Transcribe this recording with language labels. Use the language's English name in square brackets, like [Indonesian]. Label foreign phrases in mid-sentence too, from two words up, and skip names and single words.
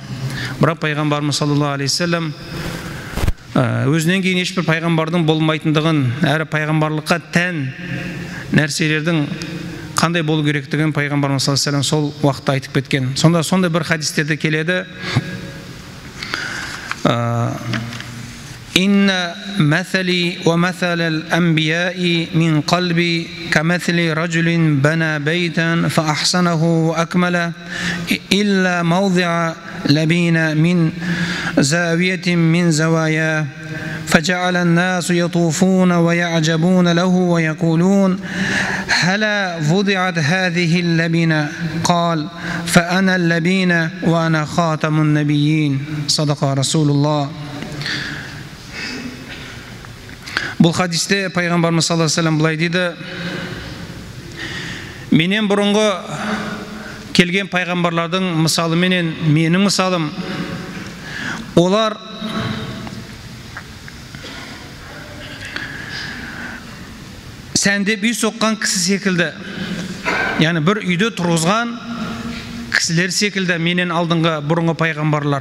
[Kazakh] Бірақ пайғамбарымыз [Arabic] صلى الله عليه وسلم [Kazakh] өзінен кейін ешбір пайғамбардың болмайтындығын, әрі пайғамбарлыққа тән нәрселердің қандай болу керектігін пайғамбарымыз [Arabic] صلى الله عليه وسلم [Kazakh] сол уақытта айтып кеткен. Сонда сондай бір хадистерде келеді. [Arabic] إن مثلي ومثل الأنبياء من قبلي كمثل رجل بنى بيتا فأحسنه وأكمله إلا мауضع لبين من زاوية من زوايا فجعل الناس يطوفون ويعجبون له ويقولون هلا وضعت هذه اللبنة قال فأنا اللبنة وأنا خاتم النبيين صدق رسول الله. [Kazakh] Бұл хадисте пайғамбарымыз [Arabic] صلى الله عليه وسلم [Kazakh] былай дейді: менен бұрынғы келген пайғамбарлардың мысалы менен менің мысалым, олар сәндеп үй соққан кісі секілді, яғни бір үйде тұрғызған кісілер секілді менен алдыңғы бұрынғы пайғамбарлар.